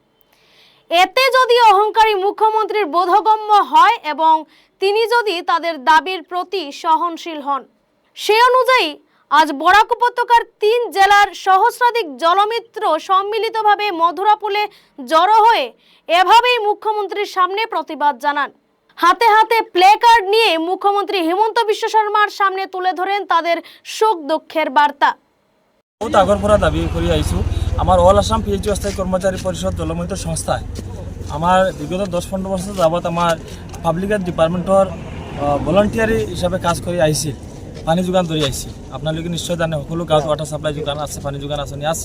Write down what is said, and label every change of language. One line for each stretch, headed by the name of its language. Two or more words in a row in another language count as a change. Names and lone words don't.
Bangla: এতে যদি অহংকারী মুখ্যমন্ত্রীর বোধগম্য হয় এবং তিনি যদি তাদের দাবির প্রতি সহনশীল হন, সে অনুযায়ী আজ বরাক উপত্যকার 3 জেলার সহস্রাধিক জলমিত্র সম্মিলিতভাবে মধুরাপুলে জড়ো হয়ে এভাবেই মুখ্যমন্ত্রীর সামনে প্রতিবাদ জানান। হাতে হাতে প্লে কার্ড নিয়ে মুখ্যমন্ত্রী হিমন্ত বিশ্ব শর্মার সামনে তুলে ধরেন তাদের শোক দুঃখের বার্তা।
Assamese: বহুত আগৰ পৰা দাবী কৰি আহিছোঁ। আমাৰ
English: all Assam
Assamese: PHU অস্থায়ী কৰ্মচাৰী পৰিষদ জলমিত্ৰ সংস্থাই আমাৰ বিগত 10-15 বছৰ যাবত আমাৰ
English: public health department
Assamese: ভলণ্টিয়াৰী হিচাপে কাজ কৰি আহিছিল, পানী যোগান ধৰি আহিছিল। আপোনালোকে নিশ্চয় জানে, সকলো গাঁৱত
English: water supply
Assamese: যোগান আছে, পানী যোগান আঁচনি আছে।